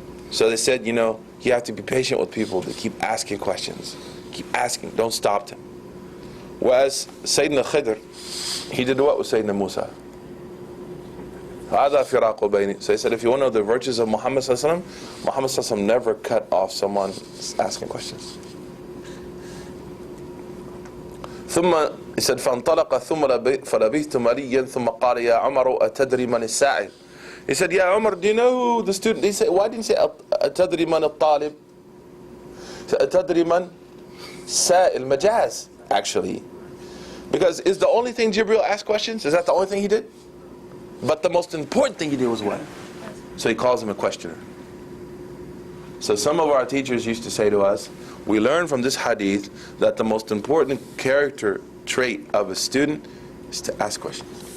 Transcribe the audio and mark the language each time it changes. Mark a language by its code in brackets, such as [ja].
[en] So they said, you have to be patient with people. They keep asking questions. Keep asking. Don't stop them. Whereas Sayyidina Khidr, he did what with Sayyidina Musa? [ar] هذا فراق بيني. [en] So he said, if you want to know the virtues of Muhammad sallallahu alaihi wasallam, Muhammad sallallahu alaihi wasallam never cut off someone asking questions. [ar] ثم [en] he said [ar] فانطلق ثم فلبثت مليا ثم قال يا عمر أتدري من السائل. [en] He said, Ya Umar, do you know who the student? He said, why didn't he say [ar] أتدري من الطالب? [en] He said [ar] أتدري من سائل مجاز, [en] actually. Because is the only thing Jibril asked questions? Is that the only thing he did? But the most important thing he did was what? So he calls him a questioner. So some of our teachers used to say to us, we learn from this hadith that the most important character trait of a student is to ask questions.